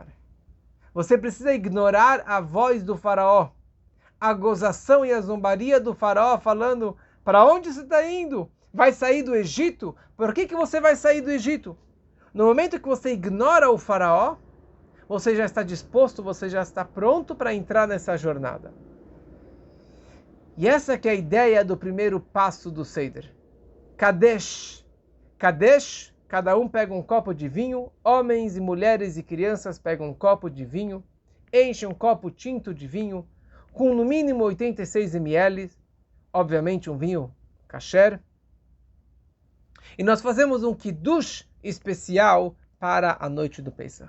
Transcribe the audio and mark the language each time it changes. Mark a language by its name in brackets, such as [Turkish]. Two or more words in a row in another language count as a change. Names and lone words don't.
[Portuguese] Você precisa ignorar a voz do faraó, a gozação e a zombaria do faraó falando, para onde você está indo? Vai sair do Egito? Por que você vai sair do Egito? No momento que você ignora o faraó, você já está disposto, você já está pronto para entrar nessa jornada. E essa que é a ideia do primeiro passo do Seder. Kadesh. Kadesh, cada um pega um copo de vinho, homens e mulheres e crianças pegam um copo de vinho, enchem um copo tinto de vinho, com no mínimo 86 ml, obviamente um vinho kasher. E nós fazemos um kiddush especial para a noite do Pesach.